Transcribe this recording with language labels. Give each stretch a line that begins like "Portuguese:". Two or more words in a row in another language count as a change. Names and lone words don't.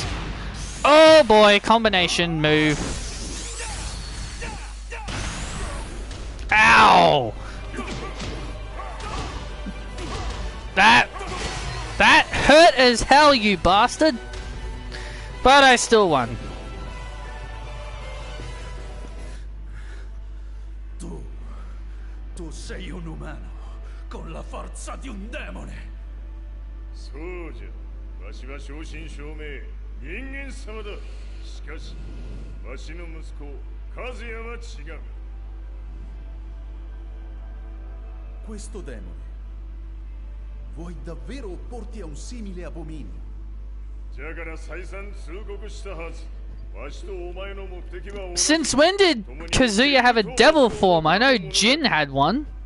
English: Oh boy, combination move. Ow! That hurt as hell, you bastard! But I still won.
Italian: Tu sei un umano con la forza di un demone.
Japanese: そうじゃ。わしは正真正銘人間様だ。しかし、わしの息子和也は違う。
Italian: Questo demone. Vuoi davvero opporti a un simile abominio?
English: Since when did Kazuya have a devil form? I know Jin had one.